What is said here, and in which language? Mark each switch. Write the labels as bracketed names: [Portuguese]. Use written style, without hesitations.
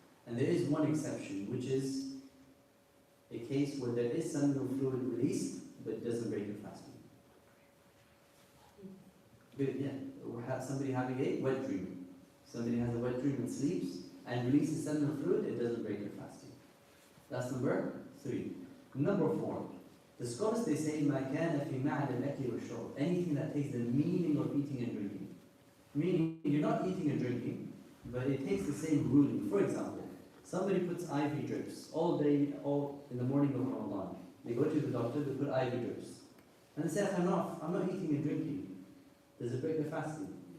[English] And there is one exception, which is a case where there is seminal fluid released, but it doesn't break your fasting. Good, yeah. Or somebody having a wet dream. Somebody has a wet dream and sleeps and releases seminal fluid, it doesn't break your fasting. That's number three. Number four. The scholars, they say, [Arabic] مَا كَانَ فِي مَعْنَى الْأَكْلِ وَالشُّرْبِ. [English] Anything that takes the meaning of eating and drinking. Meaning, you're not eating and drinking, but it takes the same ruling. For example, somebody puts IV drips all day, all in the morning of Ramadan. They go to the doctor, they put IV drips. And they say, I'm not eating and drinking. Does it break the fasting?